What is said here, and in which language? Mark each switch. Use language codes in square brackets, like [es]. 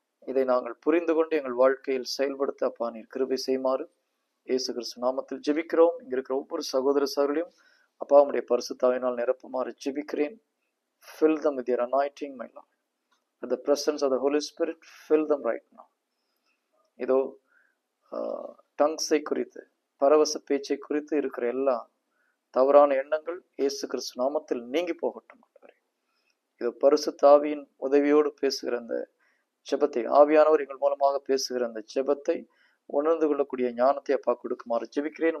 [ta] இதை நாங்கள் புரிந்து கொண்டு எங்கள் வாழ்க்கையில் செயல்படுத்த அப்பா நீர் கிருபை செய்யுமாறு இயேசு கிறிஸ்து நாமத்தில் ஜெபிக்கிறோம். இங்க இருக்கிற ஒவ்வொரு சகோதர சகோதரியும் அப்பா உம்முடைய பரிசுத்தாவினால் நிரப்புமாறு ஜெபிக்கிறேன். [en] Fill them with your anointing, my Lord. With the presence of the Holy Spirit, fill them right now. [ta] இதோ டங்ஸை குறித்து, பரவச பேச்சை குறித்து இருக்கிற எல்லா தவறான எண்ணங்கள் இயேசு கிறிஸ்து நாமத்தில் நீங்கி போகட்டும். இதோ பரிசுத்த ஆவியின் உதவியோடு பேசுகிற அந்த ஜெபத்தை, ஆவியானவர் எங்கள் மூலமாக பேசுகிற அந்த ஜெபத்தை உணர்ந்து கொள்ளக்கூடிய ஞானத்தை அப்பா கொடுக்குமாறு ஜெபிக்கிறேன்.